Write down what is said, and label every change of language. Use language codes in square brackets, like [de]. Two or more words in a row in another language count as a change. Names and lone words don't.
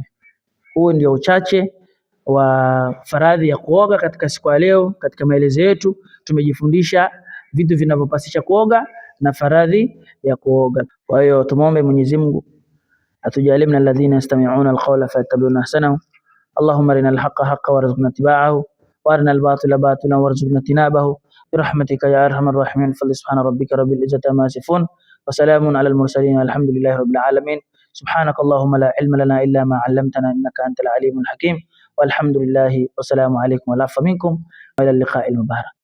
[sw] Huo ndio uchache wa faradhi ya kuoga katika siku ya leo. Katika maelezo yetu tumejifundisha vitu vinavyopasisha kuoga na faradhi ya kuoga. Kwa hiyo tumuombe Mwenyezi Mungu atujalie [ar] من الذين يستمعون القول فيتبعون أحسنه. اللهم أرنا الحق حقا وارزقنا اتباعه وأرنا الباطل باطلا وارزقنا اجتنابه برحمتك يا أرحم الراحمين. سبحان ربك رب العزة عما يصفون وسلام على المرسلين والحمد لله رب العالمين. سبحانك اللهم لا علم لنا إلا ما علمتنا إنك أنت العليم الحكيم والحمد لله والسلام عليكم والعفو منكم وإلى اللقاء المبارك.